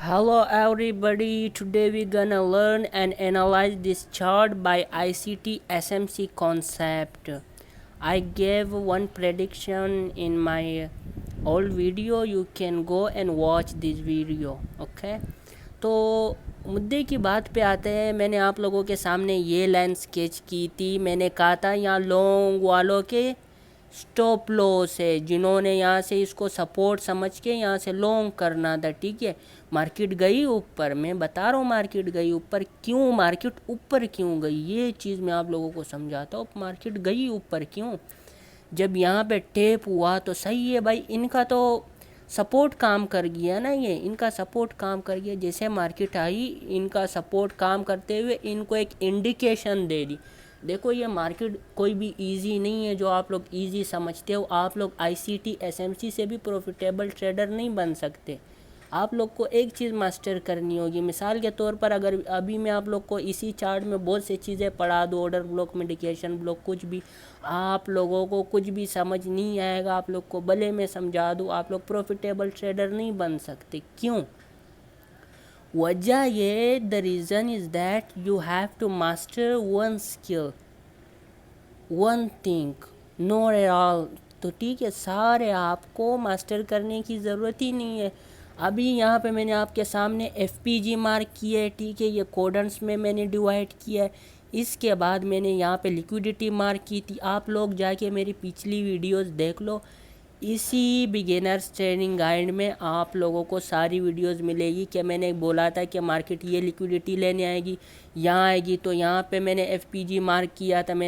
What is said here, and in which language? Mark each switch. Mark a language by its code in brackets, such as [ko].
[en] Hello everybody, today we're gonna learn and analyze this chart by ICT SMC concept. I gave one prediction in my old video, you can go and watch this video, okay? [ur] تو مدعے کی بات پہ آتے ہیں. میں نے آپ لوگوں کے سامنے یہ لائن سکیچ کی تھی. میں نے کہا تھا یہاں لونگ والوں کے سٹاپ لاس ہے, جنہوں نے یہاں سے اس کو سپورٹ سمجھ کے یہاں سے لونگ کرنا تھا. ٹھیک ہے, مارکیٹ گئی اوپر, میں بتا رہا ہوں مارکیٹ گئی اوپر. کیوں مارکیٹ اوپر کیوں گئی, یہ چیز میں آپ لوگوں کو سمجھاتا ہوں. مارکیٹ گئی اوپر کیوں, جب یہاں پہ ٹیپ ہوا تو صحیح ہے بھائی, ان کا تو سپورٹ کام کر گیا نا, یہ ان کا سپورٹ کام کر گیا. جیسے مارکیٹ آئی, ان کا سپورٹ کام کرتے ہوئے ان کو ایک انڈیکیشن دے دی. دیکھو یہ مارکیٹ کوئی بھی ایزی نہیں ہے جو آپ لوگ ایزی سمجھتے ہو. آپ لوگ آئی C T S M C سے بھی پروفیٹیبل ٹریڈر نہیں بن سکتے. آپ لوگ کو ایک چیز ماسٹر کرنی ہوگی. مثال کے طور پر اگر ابھی میں آپ لوگ کو اسی چارٹ میں بہت سی چیزیں پڑھا دوں, آرڈر بلاک, میڈیکیشن بلاک, کچھ بھی, آپ لوگوں کو کچھ بھی سمجھ نہیں آئے گا. آپ لوگ کو بھلے میں سمجھا دوں, آپ لوگ پروفیٹیبل ٹریڈر نہیں بن سکتے. کیوں؟ وجہ یہ, [en] the reason is that you have to master one skill, one thing, not at all. [ur] تو ٹھیک ہے, سارے آپ کو ماسٹر کرنے کی ضرورت ہی نہیں ہے. ابھی یہاں پہ میں نے آپ کے سامنے ایف پی جی مارک کیا ہے. ٹھیک ہے, یہ کوڈنس میں نے ڈیوائڈ کیا ہے. اس کے بعد میں نے یہاں پہ لیکویڈیٹی مارک کی تھی. آپ لوگ جا کے میری پچھلی ویڈیوز دیکھ لو. اسی بگنرز ٹریننگ گائیڈ میں آپ لوگوں کو ساری ویڈیوز ملے گی کہ میں نے بولا تھا کہ مارکیٹ یہ لیکویڈیٹی لینے آئے گی, یہاں آئے گی تو یہاں پہ میں نے ایف پی جی مارک کیا تھا.